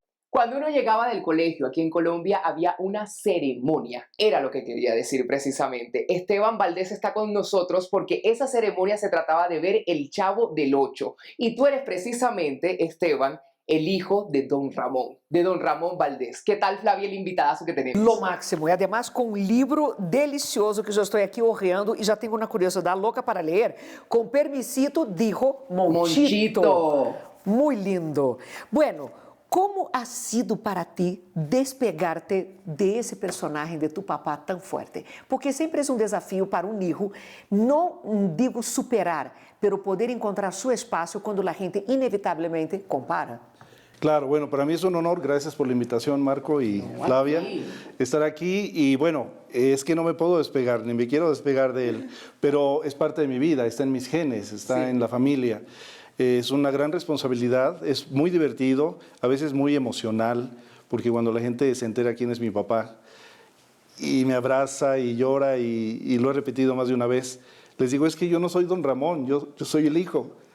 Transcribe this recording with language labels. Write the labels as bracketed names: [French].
[Spanish] Cuando uno llegaba del colegio aquí en Colombia había una ceremonia, era lo que quería decir precisamente. Esteban Valdés está con nosotros porque esa ceremonia se trataba de ver el Chavo del Ocho. Y tú eres precisamente, Esteban, el hijo de Don Ramón Valdés. ¿Qué tal, Flavia, el invitadazo que tenemos? [Portuguese] Lo máximo, e además com um livro delicioso que já estou aqui honrando e já tenho uma curiosidade louca para ler. [Spanish] Com permisito, dijo Monchito. Monchito. Muy lindo. Bueno, como ha sido para ti [Portuguese] despegar-te desse personagem [Spanish] de tu papá [Portuguese] tão forte? Porque sempre é um desafio para um hijo, não digo superar, [Spanish] pero poder [Portuguese] encontrar seu espaço quando a gente inevitavelmente compara. [Spanish] Claro, bueno, para mí es un honor, gracias por la invitación, Marco y Flavia, estar aquí. Y bueno, es que no me puedo despegar, ni me quiero despegar de él, pero es parte de mi vida, está en mis genes, está en la familia. Es una gran responsabilidad, es muy divertido, a veces muy emocional, porque cuando la gente se entera quién es mi papá y me abraza y llora, y lo he repetido más de una vez, les digo, es que yo no soy Don Ramón, yo soy el hijo.